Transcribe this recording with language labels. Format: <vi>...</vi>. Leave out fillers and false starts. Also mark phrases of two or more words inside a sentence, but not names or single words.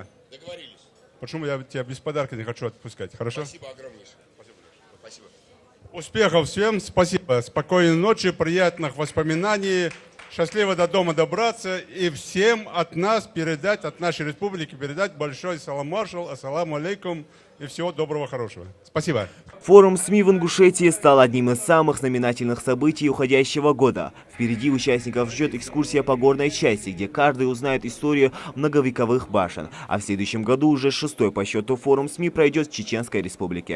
<ru>Договорились. Почему я тебя без подарка не хочу отпускать? Хорошо? Спасибо огромное. Спасибо. Успехов всем. Спасибо. Спокойной ночи, приятных воспоминаний. Счастливо до дома добраться и всем от нас передать, от нашей республики передать большой салам маршал,</ru> <ar>السلام عليكم</ar> <ru>и всего доброго, хорошего. Спасибо. Форум СМИ в Ингушетии стал одним из самых знаменательных событий уходящего года. Впереди участников ждет экскурсия по горной части, где каждый узнает историю многовековых башен. А в следующем году уже 6-й по счету форум СМИ пройдет в Чеченской республике.</ru>